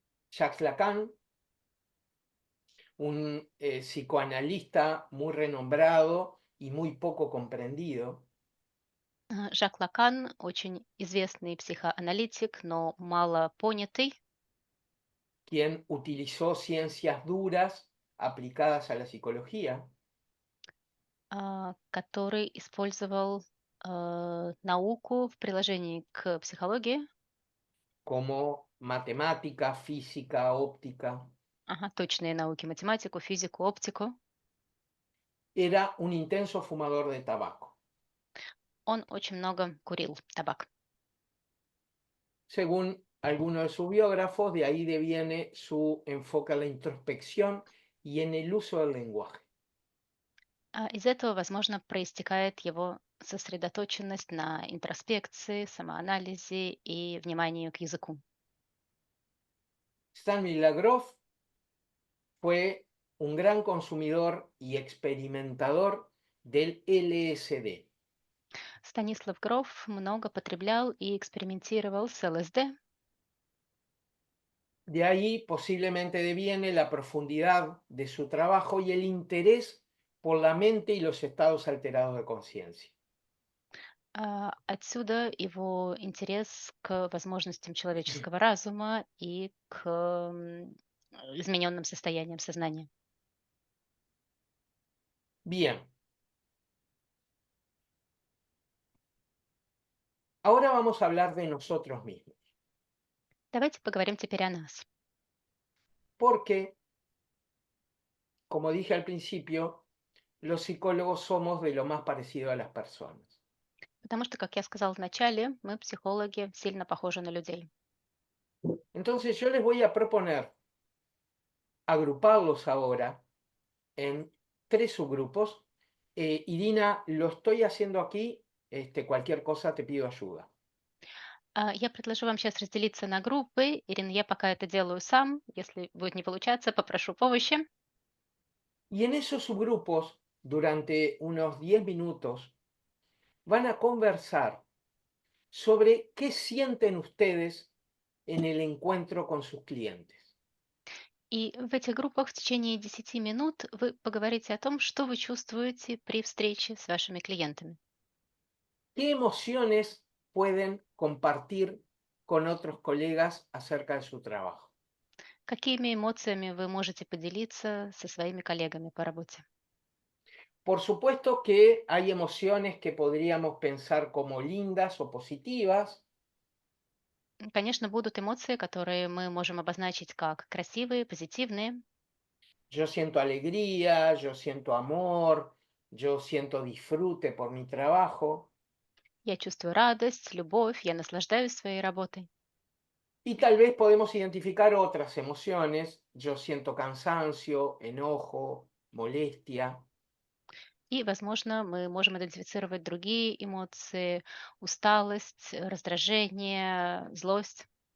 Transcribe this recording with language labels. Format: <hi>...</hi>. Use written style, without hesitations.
<es>Jacques Lacan, un psicoanalista muy renombrado y muy poco comprendido,</es> <ru>Жак Лакан очень известный психоаналитик, но мало понятый,</ru> <es>quien utilizó ciencias duras aplicadas a la psicología,</es> <ru>который использовал науку в приложении к психологии,</ru> <es>como matemática, física, óptica,</es> <ru>ага, точные науки, математику, физику, оптику.</ru> <es>era un intenso fumador de tabaco.</es> <ru>Он очень много курил табак.</ru> <es>Según algunos de sus biógrafos, de ahí deviene su enfoque a la introspección y en el uso del lenguaje.</es> <ru>Из этого, возможно, проистекает его сосредоточенность на интроспекции, самоанализе и вниманию к языку.</ru> <es>Stanley Lagroff fue un gran consumidor y experimentador del LSD.</es> <ru>Станислав Гроф много потреблял и экспериментировал с ЛСД.</ru> <es>De ahí posiblemente deviene la profundidad de su trabajo y el interés por la mente y los estados alterados de conciencia.</es> <ru>Отсюда его интерес к возможностям человеческого разума и к измененным состояниям сознания.</ru> <es>Bien. Ahora vamos a hablar de nosotros mismos,</es> <ru>Давайте поговорим теперь о нас.</ru> <es>porque, como dije al principio, los psicólogos somos de lo más parecido a las personas.</es> <ru>Потому что, как я сказала в начале, мы, психологи, сильно похожи на людей.</ru> <es>Entonces yo les voy a proponer agruparlos ahora en tres subgrupos. Irina, lo estoy haciendo aquí, cualquier cosa te pido ayuda.</es> <ru>Я предложу вам сейчас разделиться на группы. Ирина, я пока это делаю сам. Если будет не получаться, попрошу помощи.</ru> <es>Y en esos subgrupos, durante unos 10 minutos, van a conversar sobre qué sienten ustedes en el encuentro con sus clientes.</es> <ru>И в этих группах в течение 10 минут вы поговорите о том, что вы чувствуете при встрече с вашими клиентами.</ru> <es>¿Qué emociones pueden compartir con otros colegas acerca de su trabajo?</es> <ru>Какими эмоциями вы можете поделиться со своими коллегами по работе?</ru> <es>Por supuesto que hay emociones que podríamos pensar como lindas o positivas,</es> <ru>Конечно, будут эмоции, которые мы можем обозначить как красивые, позитивные.</ru> <es>yo siento alegría, yo siento amor, yo siento disfrute por mi trabajo.</es> <ru>Я чувствую радость, любовь, я наслаждаюсь своей работой.</ru> <es>Y tal vez podemos identificar otras emociones. Yo siento cansancio, enojo, molestia.</es> <ru>И, возможно, мы можем идентифицировать другие эмоции, усталость, раздражение, злость.</ru>